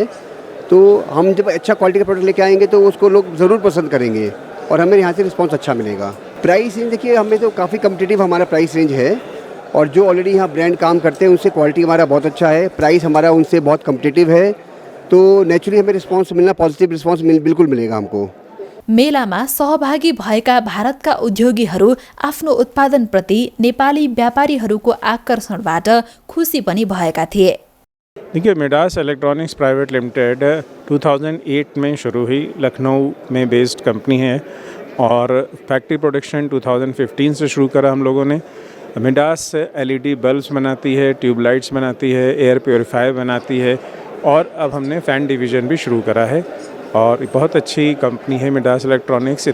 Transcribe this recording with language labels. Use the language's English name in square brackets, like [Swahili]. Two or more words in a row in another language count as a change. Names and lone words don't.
[Hindi] तो हम जब अच्छा क्वालिटी का प्रोडक्ट लेके आएंगे तो उसको लोग ज़रूर पसंद करेंगे और हमें यहाँ से रिस्पांस अच्छा मिलेगा। [English] price range [Hindi] देखिए, हमें तो काफ़ी कम्पिटिटिव हमारा [English] price range [Hindi] है और जो ऑलरेडी यहाँ ब्रांड काम करते हैं उनसे क्वालिटी हमारा बहुत अच्छा है, प्राइस हमारा उनसे बहुत कम्पिटिटिव है। तो नेचुरली हमें रिस्पांस मिलना, [English] positive response [Hindi] बिल्कुल मिलेगा हमको। [Nepali] मेलामा सहभागी भएका भारतका उद्योगीहरू आफ्नो उत्पादनप्रति नेपाली व्यापारीहरूको आकर्षणबाट खुसी पनि भएका थिए। [Hindi] देखिए, मिडास इलेक्ट्रॉनिक्स प्राइवेट लिमिटेड 2008 में शुरू हुई, लखनऊ में [English] based company [Hindi] है और [English] factory production [Hindi] 2015 से शुरू करा हम लोगों ने। मिडास [English] LED bulbs [Hindi] बनाती है, ट्यूबलाइट्स बनाती है, [English] air purifier [Hindi] बनाती है और अब हमने [English] fan division [Hindi] भी शुरू करा है और बहुत अच्छी कंपनी है मिडास इलेक्ट्रॉनिक्स।